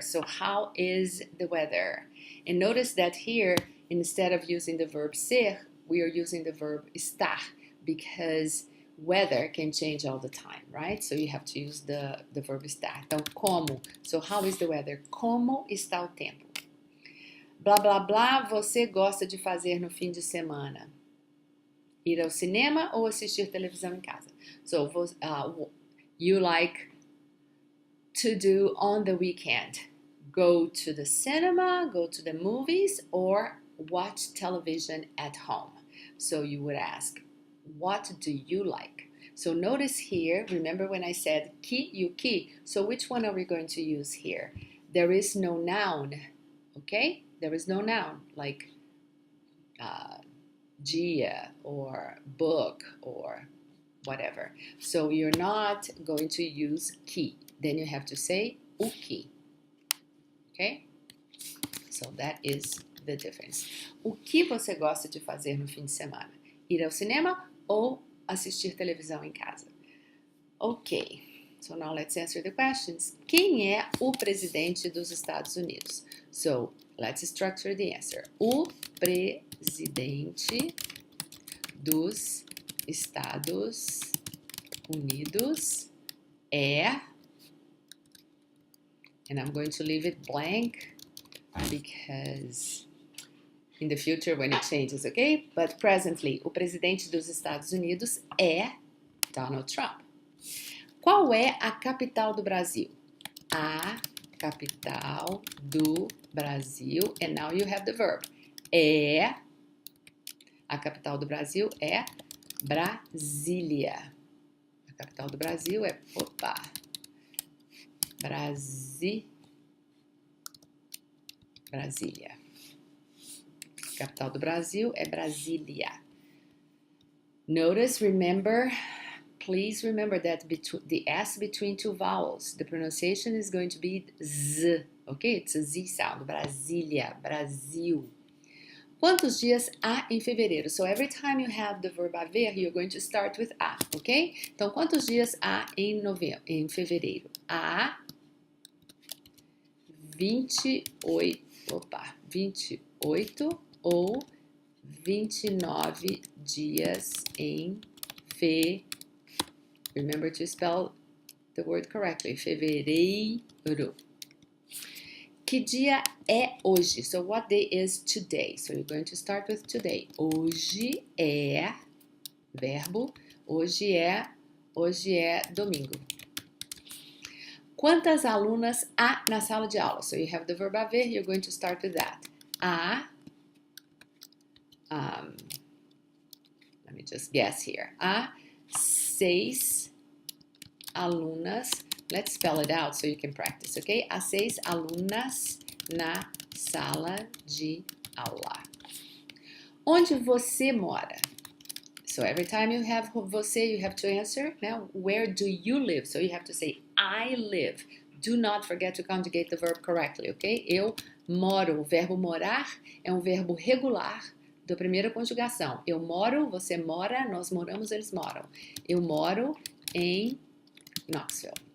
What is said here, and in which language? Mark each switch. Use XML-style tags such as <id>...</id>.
<en>So, how is the weather? And notice that here, instead of using the verb ser, we are using the verb estar because weather can change all the time, right? So you have to use the verb estar.</en> <pt>Então, como?</pt> <en>So, how is the weather?</en> <pt>Como está o tempo? Blá, blá, blá, você gosta de fazer no fim de semana? Ir ao cinema ou assistir televisão em casa?</pt> <en>So, you like to do on the weekend? Go to the cinema, go to the movies, or watch television at home? So you would ask, what do you like? So notice here, remember when I said que, you que. So which one are we going to use here? There is no noun, okay? There is no noun like dia or book or whatever. So you're not going to use que. Then you have to say o que, okay? So that is the difference.</en> <pt>O que você gosta de fazer no fim de semana? Ir ao cinema ou assistir televisão em casa?</pt> <en>Ok, so now let's answer the questions.</en> <pt>Quem é o presidente dos Estados Unidos?</pt> <en>So, let's structure the answer.</en> <pt>O presidente dos Estados Unidos é...</pt> <en>And I'm going to leave it blank because... in the future when it changes, okay? But presently,</en> <pt>o presidente dos Estados Unidos é Donald Trump. Qual é a capital do Brasil? A capital do Brasil.</pt> <en>And now you have the verb.</en> <pt>É. A capital do Brasil é Brasília. A capital do Brasil é... Opa! Brasília. Capital do Brasil é Brasília.</pt> <en>Notice, please remember that the S between two vowels, the pronunciation is going to be Z, okay? It's a Z sound. Brasília, Brasil.</en> <pt>Quantos dias há em fevereiro?</pt> <en>So every time you have the verb haver, you're going to start with a, ok?</en> <pt>Então, quantos dias há em fevereiro? Há 28 ou 29 dias em</pt> <en>Remember to spell the word correctly.</en> <pt>Fevereiro. Que dia é hoje?</pt> <en>So what day is today? So you're going to start with today.</en> <pt>Hoje é verbo. Hoje é domingo. Quantas alunas há na sala de aula?</pt> <en>So you have the verb haver. You're going to start with that. Há let me just guess here.</en> <pt>Há 6 alunas.</pt> <en>Let's spell it out so you can practice, okay?</en> <pt>Há 6 alunas na sala de aula. Onde você mora?</pt> <en>So every time you have você, you have to answer. Now, where do you live? So you have to say, I live. Do not forget to conjugate the verb correctly, okay?</en> <pt>Eu moro. O verbo morar é um verbo regular da primeira conjugação. Eu moro, você mora, nós moramos, eles moram. Eu moro em Knoxville.</pt>